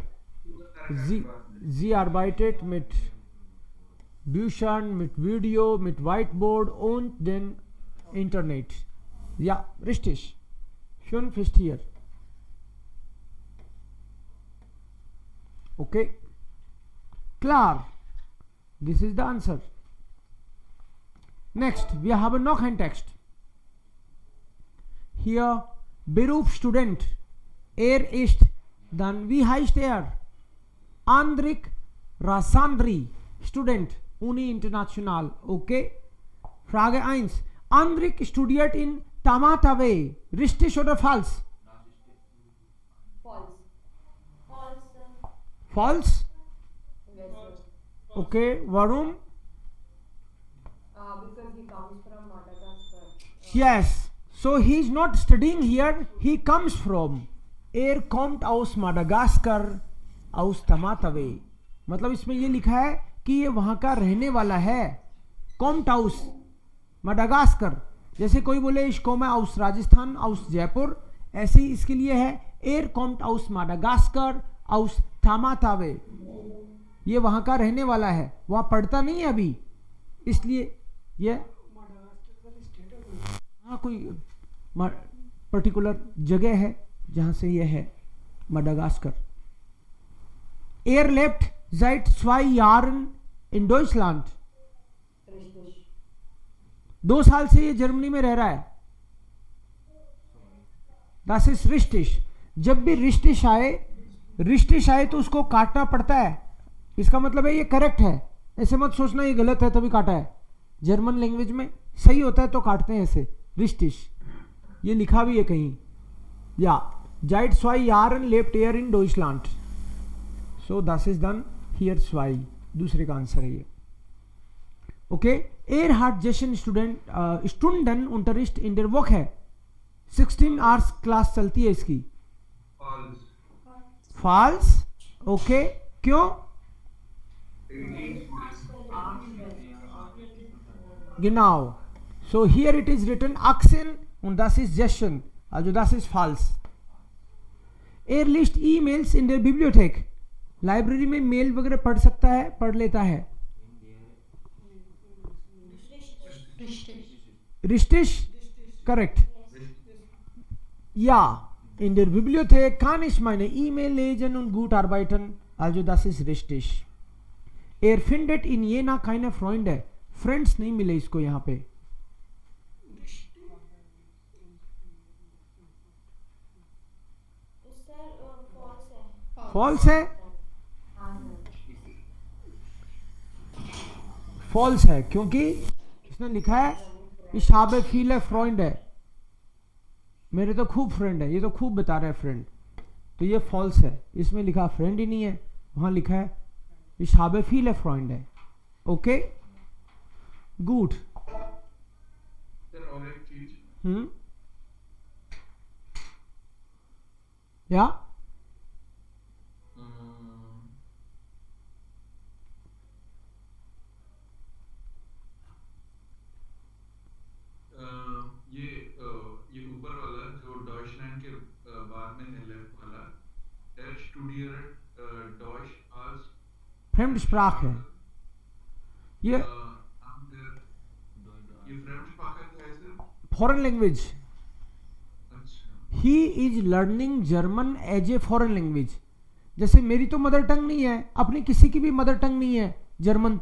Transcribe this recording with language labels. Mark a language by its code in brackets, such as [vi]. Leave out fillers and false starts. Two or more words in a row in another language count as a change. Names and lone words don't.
[de] Sie arbeitet mit Büchern, mit Video, mit Whiteboard und dem Internet. Ja, richtig. Schön ist hier. Okay. Klar. [en] This is the answer. Next, [de] wir haben noch einen Text. Hier Beruf Student. Er ist dann, wie heißt er? Andrik Rasandri, Student, Uni International. Okay. Frage 1. Andrik studiert in Tamatave. Richtig oder falsch? [en] False. False? Yes, sir. [de] Okay. Warum? [en] Because he comes from Madagascar. Yes. So he is not studying here. He comes from. [de] Er kommt aus Madagascar, aus Tamatave. [hi] मतलब इसमें ये लिखा है कि ये वहां का रहने वाला है. [de] kommt aus Madagascar. [hi] जैसे कोई बोले [de] ich komme aus राजस्थान, aus जयपुर, [hi] ऐसे ही इसके लिए है [de] er kommt aus Madagascar, aus Tamatave. [hi] ये वहां का रहने वाला है, वहां पढ़ता नहीं है अभी, इसलिए ये हाँ कोई पर्टिकुलर जगह है जहां से ये है मडागास्कर. [de] Er lebt seit 2 Jahren in Deutschland. Richtig. [hi] 2 साल से ये जर्मनी में रह रहा है. [de] Das ist richtig. [hi] जब भी रिश्टिश आए तो उसको काटना पड़ता है. इसका मतलब है ये करेक्ट है. ऐसे मत सोचना ये गलत है तभी काटा है. [en] German language [hi] में सही होता है तो काटते हैं ऐसे. रिश्टिश ये लिखा भी है कहीं. [de] या seit 2 Jahren lebt er in Deutschland. So das ist dann hier 2. [hi] दूसरे का आंसर है ये. ओके. [de] Er hat Jeschen Stunden Unterricht in der Woche. [en] 16 hours [hi] क्लास चलती है इसकी. [en] False. [hi] False. ओके. क्यों? [en] 18 students. Genau. So here it is written 18 [de] und das ist Jeschen. Also das ist false. Er liest E-Mails in der Bibliothek. [hi] लाइब्रेरी में मेल वगैरह पढ़ सकता है, पढ़ लेता है. [de] Richtig? [en] Correct. [de] Ja, in der Bibliothek kann ich meine E-Mail lesen und gut arbeiten. Also das ist richtig. Er findet in Jena keine Freunde. [hi] Friends नहीं मिले इसको यहाँ पे. फॉल्स है. फॉल्स है क्योंकि इसने लिखा है [de] ich habe viele Freunde. [hi] मेरे तो खूब फ्रेंड है. ये तो खूब बता रहा है फ्रेंड, तो ये फॉल्स है. इसमें लिखा फ्रेंड ही नहीं है, वहां लिखा है [de] ich habe viele Freunde. [hi] ओके. गुड. Sir, और एक चीज. या ये ऊपर वाला जो डॉइचलैंड के बाद में है लेफ्ट वाला, [de] er studiert Deutsch als Fremdsprache. [hi] ये Fremdsprache क्या है सर? [en] foreign language. [hi] अच्छा. [en] He is learning German as a foreign language. [hi] जैसे मेरी तो [en] mother tongue [hi] नहीं है, अपनी किसी की भी [en] mother tongue [hi] नहीं है जर्मन.